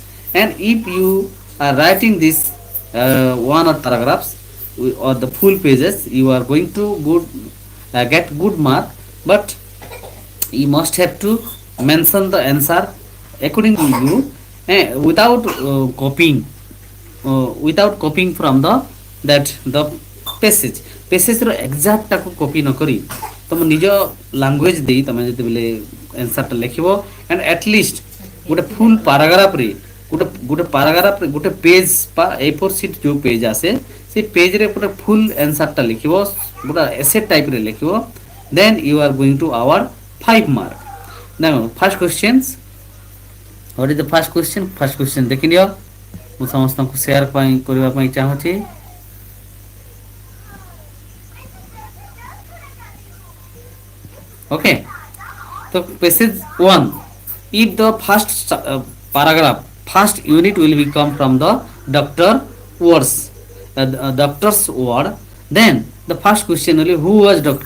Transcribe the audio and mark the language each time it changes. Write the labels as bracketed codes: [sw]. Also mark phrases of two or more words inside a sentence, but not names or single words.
[en] And if you are writing this one or paragraphs or the full pages, you are going to get good mark, but you must have to mention the answer according to you, without copying from the passage [or] ର ଏକ୍ଜାକ୍ଟ ତାକୁ କପି ନ କରି ତମ ନିଜ ଲାଙ୍ଗୁଏଜ ଦେଇ ତମେ ଯେତେବେଳେ ଆନ୍ସରଟା ଲେଖିବ, [en] and atleast [or] ଗୋଟେ ଫୁଲ ପାରାଗ୍ରାଫରେ ଗୋଟେ ପେଜ ବା A4 ସିଟ୍ ଯେଉଁ ପେଜ ଆସେ ସେ ପେଜରେ ଗୋଟେ ଫୁଲ ଆନ୍ସରଟା ଲେଖିବ, ଗୋଟେ ଏସେ ଟାଇପରେ ଲେଖିବ, [en] then you are going to award 5 mark. ନା first questions, what is the first question? first question [or] ଦେଖିନିଅ, ମୁଁ ସମସ୍ତଙ୍କୁ ସେୟାର କରିବା ପାଇଁ ଚାହୁଁଛି। [en] Okay, so passage 1, if the first paragraph, first unit will become from the doctor's word, then the first question will be who was Dr.